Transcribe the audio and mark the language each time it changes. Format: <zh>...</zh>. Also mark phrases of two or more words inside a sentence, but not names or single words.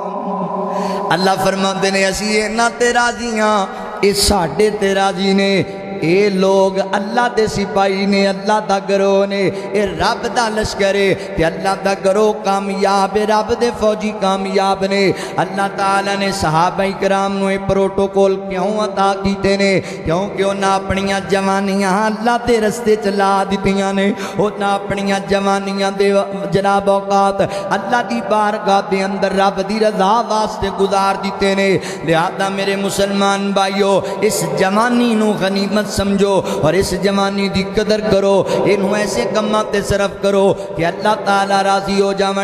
<pa>المفلحون۔ اللہ فرماندے نے اسی انہاں تے راضی ہاں، اے ساڈے تے راضی نے، اے لوگ اللہ دے سپاہی نے، اللہ دا گروہ نے، اے رب دا لشکر ہے تے اللہ دا گروہ کامیاب ہے، رب دے فوجی کامیاب نے۔ اللہ تعالیٰ نے صحابہ کرام نو پروٹوکول کیوں عطا کیتے نے؟ کیونکہ انہاں اپنیاں جوانیاں اللہ دے رستے چلا دتیاں نے، انہاں اپنیاں جوانیاں دے جناب اوقات اللہ دی بارگاہ دے اندر رب دی رضا واسطے گزار دیتے نے۔ لہذا میرے مسلمان بھائیو، اس جوانی نو غنیمت سمجھو اور اس جوانی دی قدر کرو، انہوں ایسے کماں تے صرف کرو کہ اللہ تعالیٰ راضی ہو جاون۔</pa>